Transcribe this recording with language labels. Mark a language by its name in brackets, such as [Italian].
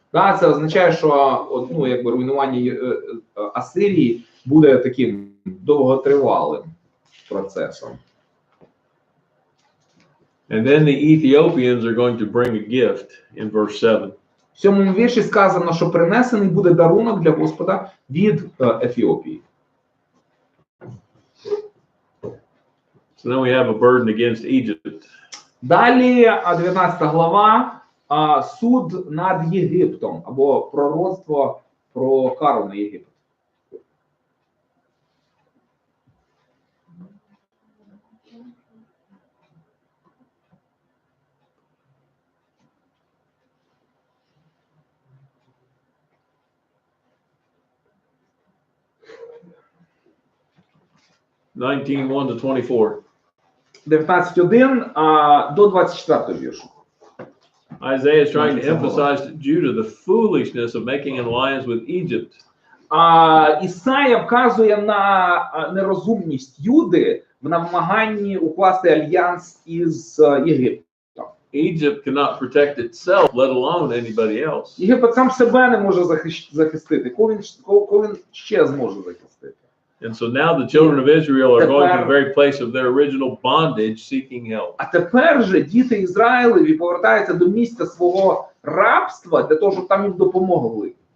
[Ukrainian] Це означає, що руйнування Асирії буде таким довготривалим процесом. [English] And then the Ethiopians are going to bring a gift in verse 7. [Ukrainian] В 7-му вірші сказано, що принесений буде дарунок для Господа від Ефіопії. [English] So then we have a burden against Egypt. [Ukrainian] Далі 19 глава, суд над Єгиптом, або пророцтво про кару на Єгипет. [English] (19:1 to 24). [Ukrainian] 19:1 до 24 віршу. [English] Isaiah is trying to emphasize to Judah the foolishness of making an alliance with Egypt. [Ukrainian] Ісая вказує на нерозумність Юди в намаганні укласти альянс із Єгиптом. [English] Egypt cannot protect itself, let alone anybody else. [Ukrainian] Єгипет сам себе не може захистити. Кого він ще зможе захистити? [English] And so now the children of Israel are going to the very place of their original bondage, seeking help. [Ukrainian] А тепер же діти Ізраїлеві повертаються до місця свого рабства для того, щоб там їм допомогли.